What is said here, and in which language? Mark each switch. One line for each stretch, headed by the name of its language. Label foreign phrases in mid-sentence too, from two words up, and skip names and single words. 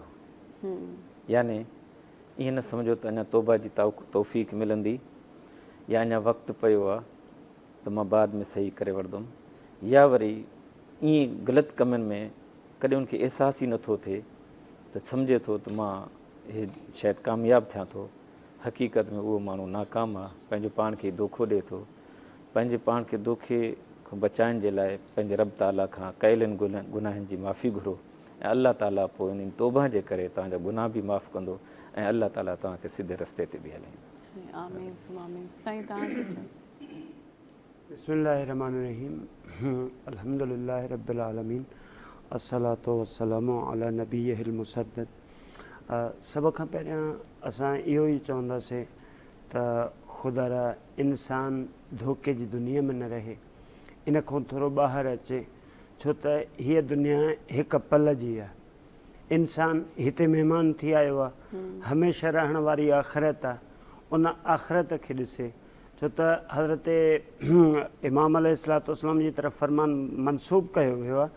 Sindhi: याने ईअं न सम्झो त अञा तौबा जी तौफ़ीक़ मिलंदी या अञा वक़्तु पियो आहे त मां बाद में सही करे वठंदुमि, या वरी ईअं ग़लति कमनि में कॾहिं उनखे अहसास ई नथो थिए त सम्झे थो त मां इहे शायदि कामयाबु थियां थो, हक़ीक़त में उहो माण्हू नाकाम आहे, पंहिंजो पाण खे धोखो ॾिए थो। पंहिंजे पाण खे धोखे खां बचाइण जे लाइ पंहिंजे रब ताला खां कयलनि गुनाहनि जी माफ़ी घुरो ऐं अल्लाह ताला पोइ उन्हनि तौबा जे करे तव्हांजा गुनाह बि माफ़ु कंदो ऐं अल्लाह ताला तव्हांखे सिधे रस्ते ते बि हलाईंदो।
Arabic: آمين آمين.
Sindhi: साईं तव्हांखे चओ।
Arabic: بسم الله الرحمن الرحيم، الحمد لله رب العالمين، الصلاة والسلام على نبيه المسدد.
Sindhi: सभ खां पहिरियां असां इहो ई चवंदासीं त ख़ुदा इंसान धोखे जी दुनिया में न रहे, इन खां थोरो ॿाहिरि अचे, छो त हीअ दुनिया हिकु पल जी आहे। इंसान हिते महिमान थी आयो आहे, हमेशह रहण वारी आख़िरत आहे, उन आख़िरत खे ॾिसे, छो त हज़रत इमाम अलैहिस्सलाम जी तरफ़ फरमान मनसूब कयो वियो आहे।